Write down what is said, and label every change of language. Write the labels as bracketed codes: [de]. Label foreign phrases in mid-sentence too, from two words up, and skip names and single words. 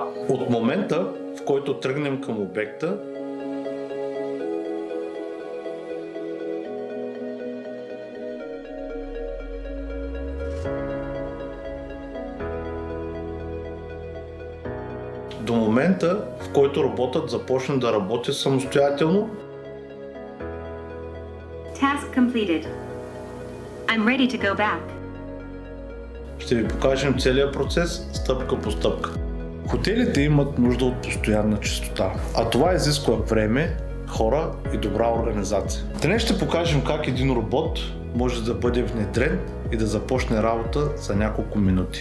[bg] От момента, в който тръгнем към обекта, до момента, в който роботът започне да работи самостоятелно, [en] Task completed. I'm ready to go back. [bg] ще ви покажем целият процес стъпка по стъпка. Хотелите имат нужда от постоянна чистота, а това изисква време, хора и добра организация. Днес ще покажем как един робот може да бъде внедрен и да започне работа за няколко минути.